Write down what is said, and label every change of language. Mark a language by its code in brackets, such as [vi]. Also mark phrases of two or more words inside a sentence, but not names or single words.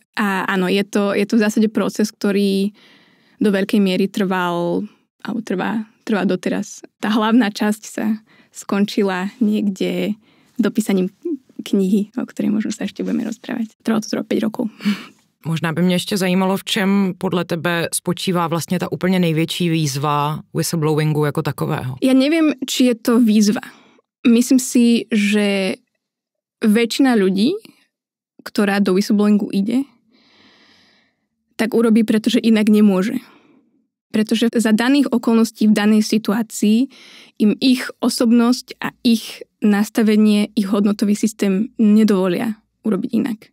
[sk] A áno, je to v zásade proces, ktorý do veľkej miery trval trvá doteraz. Tá hlavná časť sa skončila niekde dopísaním knihy, o ktorej možno sa ešte budeme rozprávať. Trvalo to 5 rokov. [cs] Možná by mě ještě zajímalo, v čem podle tebe spočívá vlastně ta úplně největší výzva whistleblowingu jako takového. [sk] Ja neviem, či je to výzva. Myslím si, že väčšina ľudí, ktorá do whistleblowingu ide, tak urobí, pretože inak nemôže. Pretože za daných okolností v danej situácii im ich osobnosť a ich nastavenie, ich hodnotový systém nedovolia urobiť inak.